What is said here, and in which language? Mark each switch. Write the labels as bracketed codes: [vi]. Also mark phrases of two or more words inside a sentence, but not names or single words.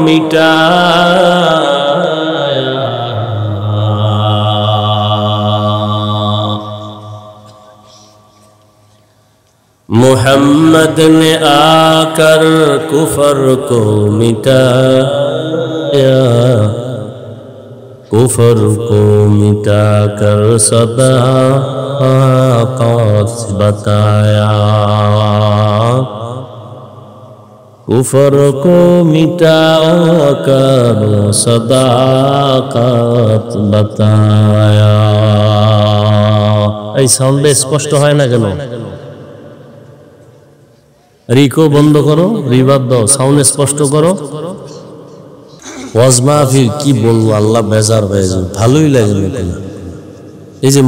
[ur] مٹایا محمد نے آ کر کفر کو مٹایا کفر کو مٹا کر صداقت بتایا کفر کو مٹا کر صداقت بتایا [bn] এই সাউন্ডে স্পষ্ট হয় না কেন রিকো বন্ধ করো রিভার্ব দাও সাউন্ড স্পষ্ট করো ওয়াজ মাহফিল কি বলবো আল্লাহ বেজার হয়ে যাবে ভালোই লাগে না এই যে